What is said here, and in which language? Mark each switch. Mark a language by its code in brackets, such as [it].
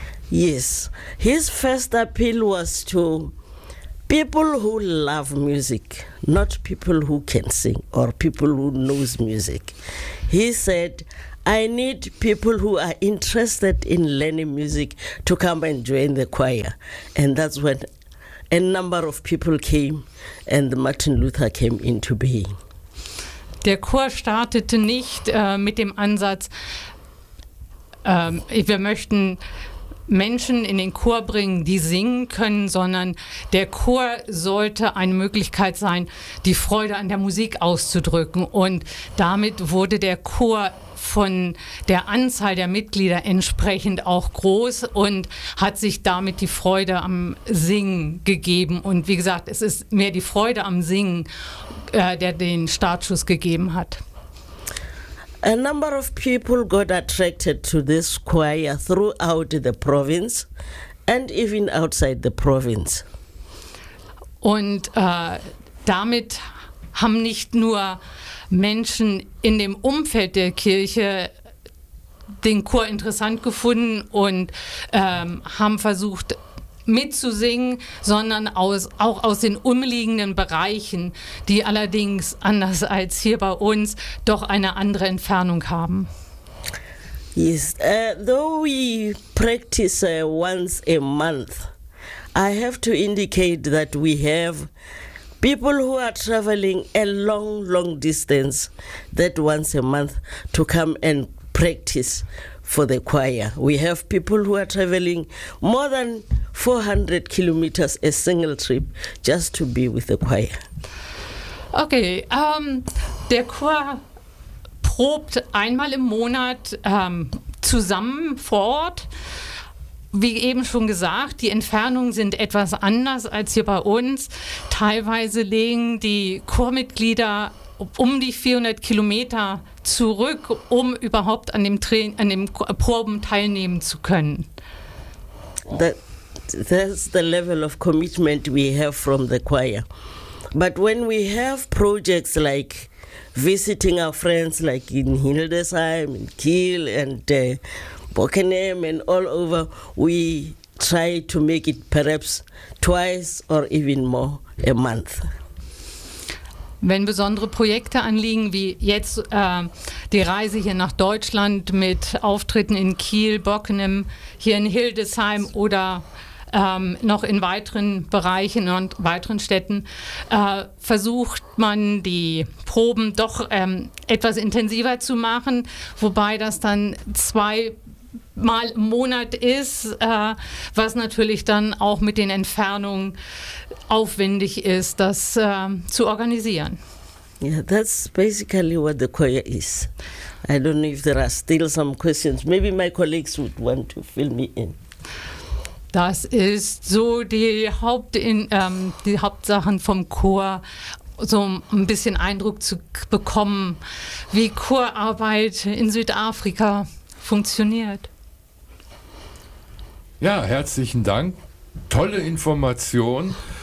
[en] Yes, his first appeal was to people who love music, not people who can sing or people who knows music. He said, I need people who are interested in learning music to come and join the choir. And that's when a number of people came and Martin Luther came into being. [de] Der Chor startete nicht mit dem Ansatz, wir möchten Menschen in den Chor bringen, die singen können, sondern der Chor sollte eine Möglichkeit sein, die Freude an der Musik auszudrücken. Und damit wurde der Chor von der Anzahl der Mitglieder entsprechend auch groß und hat sich damit die Freude am Singen gegeben. Und wie gesagt, es ist mehr die Freude am Singen, der den Startschuss gegeben hat. [en] A number of people got attracted to this choir throughout the province and even outside the province. [de] Und damit haben nicht nur Menschen in dem Umfeld der Kirche den Chor interessant gefunden und haben versucht mitzusingen, sondern auch aus den umliegenden Bereichen, die allerdings anders als hier bei uns doch eine andere Entfernung haben. [en] Yes, though we practice once a month, I have to indicate that we have people who are traveling a long, long distance that once a month to come and practice for the choir. We have people who are traveling more than 400 kilometers a single trip just to be with the choir. [de] Okay, der Chor probt einmal im Monat zusammen vor Ort. Wie eben schon gesagt, die Entfernungen sind etwas anders als hier bei uns. Teilweise legen die Chormitglieder um die 400 Kilometer zurück, um überhaupt an dem Proben teilnehmen zu können. [en] That's the level of commitment we have from the choir. But when we have projects like visiting our friends like in Hildesheim, in Kiel and Bockenheim and all over, we try to make it perhaps twice or even more a month. [de] Wenn besondere Projekte anliegen, wie jetzt die Reise hier nach Deutschland mit Auftritten in Kiel, Bockenheim, hier in Hildesheim oder noch in weiteren Bereichen und weiteren Städten, versucht man die Proben doch etwas intensiver zu machen, wobei das dann zweimal im Monat ist, was natürlich dann auch mit den Entfernungen aufwendig ist, das zu organisieren. [en] Yeah, that's basically what the choir is. I don't know if there are still some questions. Maybe my colleagues would want to fill me in. [de] Das ist so die Hauptsachen vom Chor, so ein bisschen Eindruck zu bekommen, wie Chorarbeit in Südafrika funktioniert. Ja, herzlichen Dank. Tolle Information.